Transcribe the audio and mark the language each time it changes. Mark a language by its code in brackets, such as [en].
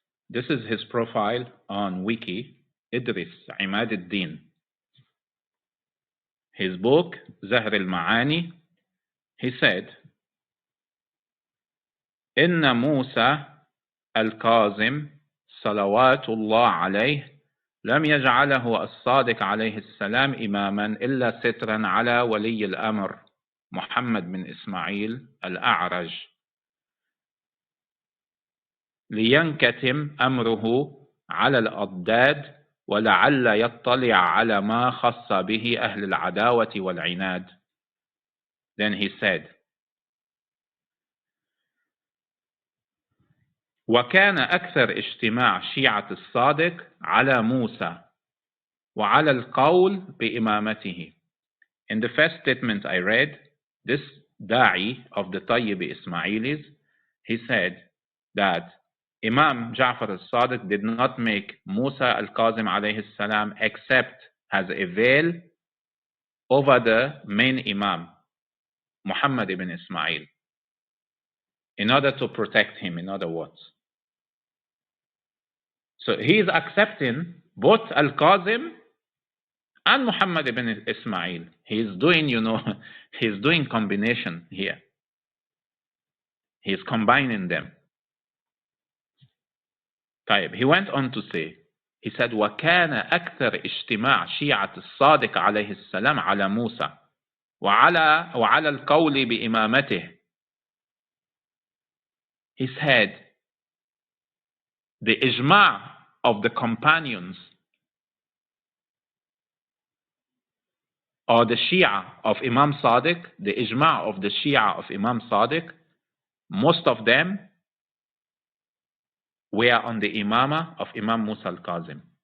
[en] This is his profile on Wiki, Idris Imad al-Din. His book, Zahr al-Ma'ani, he said, [ar] إن موسى الكاظم صلوات الله عليه لم يجعله الصادق عليه السلام إماما إلا سترا على ولي الأمر محمد بن إسماعيل الأعرج لينكتم أمره على الأضداد ولعل يطلع على ما خص به أهل العداوة والعناد. [en] Then he said, [ar] وكان أكثر اجتماع شيعة الصادق على موسى وعلى القول بإمامته. [en] In the first statement I read, this da'i of the Tayyib Ismailis, he said that Imam Ja'far al-Sadiq did not make Musa al-Kazim alayhi salam except as a veil over the main Imam, Muhammad ibn Ismail, in order to protect him, in other words. So he is accepting both al-Kazim and Muhammad ibn Ismail. He is doing, he's doing combination here. He is combining them. [ar] طيب, [en] he went on to say, he said, [ar] وكان أكثر اجتماع شيعة الصادق عليه السلام على موسى وعلى القول بإمامته. [en] He said, the ijma' of the companions or the Shia of Imam Sadiq, the ijma' of the Shia of Imam Sadiq, most of them were on the Imamah of Imam Musa al-Kazim.